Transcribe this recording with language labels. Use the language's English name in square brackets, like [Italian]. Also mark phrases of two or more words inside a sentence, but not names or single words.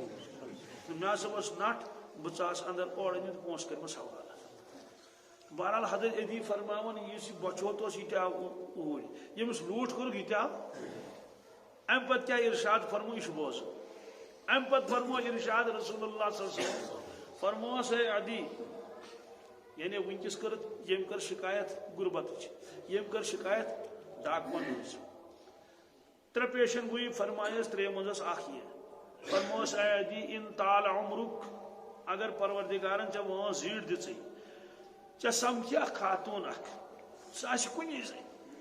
[Kashmiri] مےٚ ہسا اوس نٹھ بہٕ ژاس اندر اورٕ أنِتھ پونٛسہٕ کٔرمٕژ حوالہٕ بہرحال حضرت علی فرماوان یُس یہِ بۄچھوت اوس یہِ تہِ آو اوٗرۍ ییٚمِس لوٗٹھ کوٚرُکھ یہِ تہِ آو اَمہِ پتہٕ کیٛاہ اِرشاد فرمو یہِ چھُ بوزُن اَمہِ پتہٕ فرمو اِرشاد [Arabic] رسول اللہ صلی اللہ علیہ وسلم [Kashmiri] فرموس ہے عدی یعنی ونکس کٔرٕکھ ییٚمۍ کٔر شِکایت غُربتٕچ ییٚمۍ کٔر شِکایت ڈاکوَن ہٕنٛز ترٛےٚ پیشن گویی فرمایس ترٛیٚیو منٛز ٲس اکھ یہِ فرموس اے عدی ان طال عمرُک اگر پروردگارن ژےٚ وٲنٛس زیٖٹھ دِژٕے ژےٚ سمکھی اکھ خاتوٗن اکھ سۄ آسہِ کُنی زٔنۍ